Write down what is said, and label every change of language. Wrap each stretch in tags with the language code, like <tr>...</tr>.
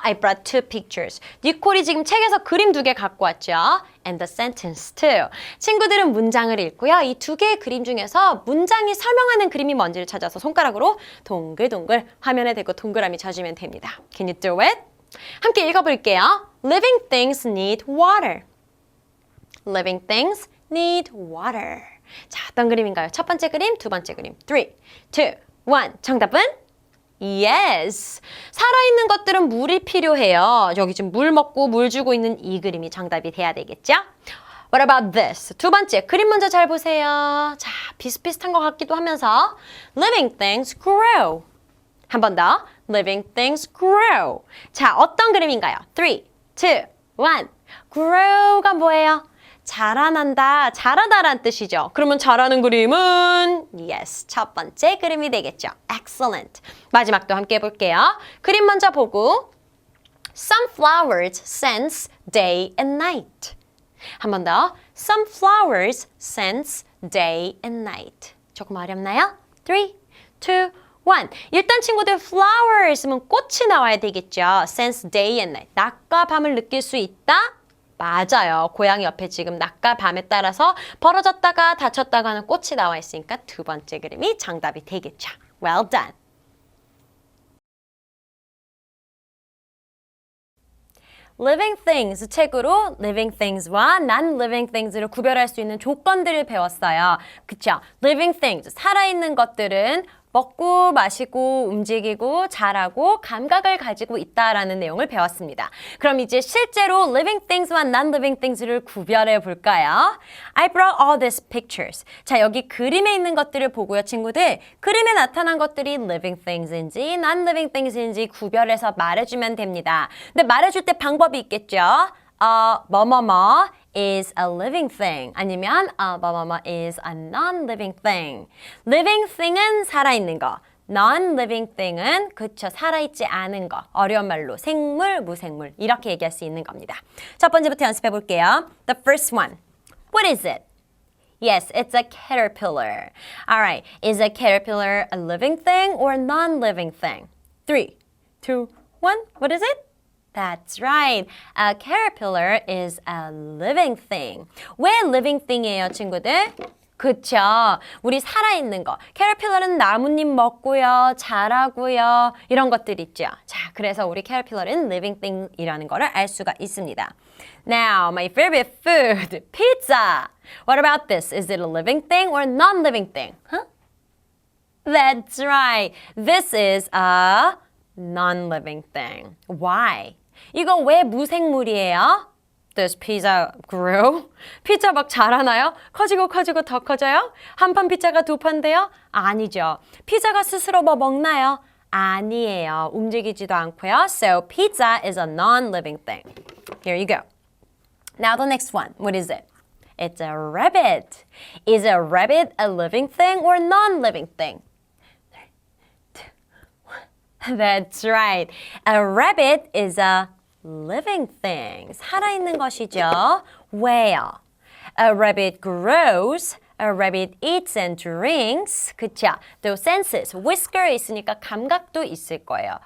<en>I brought 2 pictures.</en> <ko>니콜이 지금 책에서 그림 2개 갖고 왔죠?</ko> <en>And the sentence too.</en> <ko>친구들은 문장을 읽고요. 이 2개의 그림 중에서 문장이 설명하는 그림이 뭔지를 찾아서 손가락으로 동글동글 화면에 대고 동그라미 쳐주면 됩니다.</ko> <en>Can you do it?</en> <ko>함께 읽어볼게요.</ko> <en>Living things need water. Living things need water.</en> <ko>자, 어떤 그림인가요? 첫 번째 그림, 두 번째 그림. 3, 2, 1. 정답은? Yes. 살아있는 것들은 물이 필요해요. 여기 지금 물 먹고 물 주고 있는 이 그림이 정답이 돼야 되겠죠?</ko> <en>What about this?</en> <ko>두 번째, 그림 먼저 잘 보세요. 자, 비슷비슷한 것 같기도 하면서</ko> <en>Living things grow.</en> <ko>한 번 더.</ko> <en>Living things grow.</en> <ko>자, 어떤 그림인가요? 3, 2, 1. Grow가 뭐예요? 자라난다, 자라다란 뜻이죠. 그러면 자라는 그림은 yes, 첫 번째 그림이 되겠죠.</ko> <en>Excellent.</en> <ko>마지막도 함께 해볼게요. 그림 먼저 보고</ko> <en>Some flowers sense day and night.</en> <ko>한 번 더.</ko> <en>Some flowers sense day and night.</en> <ko>조금 어렵나요? 3, 2, 1. 일단 친구들 flower 있으면 꽃이 나와야 되겠죠.</ko> <en>sense day and night.</en> <ko>낮과 밤을 느낄 수 있다? 맞아요. 고양이 옆에 지금 낮과 밤에 따라서 벌어졌다가 닫혔다가 하는 꽃이 나와 있으니까 두 번째 그림이 정답이 되겠죠.</ko> <en>Well done.</en> <ko>Living things 책으로 living things와 non-living things를 구별할 수 있는 조건들을 배웠어요. 그쵸? Living things, 살아있는 것들은 먹고 마시고 움직이고 자라고 감각을 가지고 있다라는 내용을 배웠습니다. 그럼 이제 실제로 living things와 non-living things를 구별해 볼까요?</ko> <en>I brought all these pictures.</en> <ko>자, 여기 그림에 있는 것들을 보고요, 친구들. 그림에 나타난 것들이 living things인지 non-living things인지 구별해서 말해주면 됩니다. 근데 말해줄 때 방법이 있겠죠?</ko> <en>뭐뭐뭐 is a living thing 아니면 뭐뭐뭐 is a non-living thing.</en> <ko>living thing은 살아있는 거, non-living thing은 그쵸 살아있지 않은 거. 어려운 말로 생물, 무생물 이렇게 얘기할 수 있는 겁니다. 첫 번째부터 연습해 볼게요.</ko> <en>The first one. What is it? Yes, it's a caterpillar. Alright, is a caterpillar a living thing or a non-living thing? 3, 2, 1. What is it? That's right. A caterpillar is a living thing.</en> <ko>왜 living thing이에요, 친구들? 그쵸. 우리 살아있는 거. caterpillar은 나뭇잎 먹고요, 자라고요. 이런 것들 있죠. 자, 그래서 우리 caterpillar은 living thing이라는 거를 알 수가 있습니다.</ko> <en>Now, my favorite food, pizza. What about this? Is it a living thing or a non-living thing? Huh? That's right. This is a non-living thing. Why?</en> <ko>이거 왜 무생물이에요?</ko> <en>Does pizza grow?</en> <ko>피자 막 자라나요? 커지고 커지고 더 커져요? 한 판 피자가 두 판 돼요? 아니죠. 피자가 스스로 뭐 먹나요? 아니에요. 움직이지도 않고요.</ko> <en>So pizza is a non-living thing. Here you go. Now the next one. What is it? It's a rabbit. Is a rabbit a living thing or a non-living thing? That's right. A rabbit is a living thing.</en> <ko>살아있는 것이죠.</ko> <en>Where? A rabbit grows. A rabbit eats and drinks.</en> <ko>그쵸? 또 senses, whisker 있으니까 감각도 있을 거예요.</ko>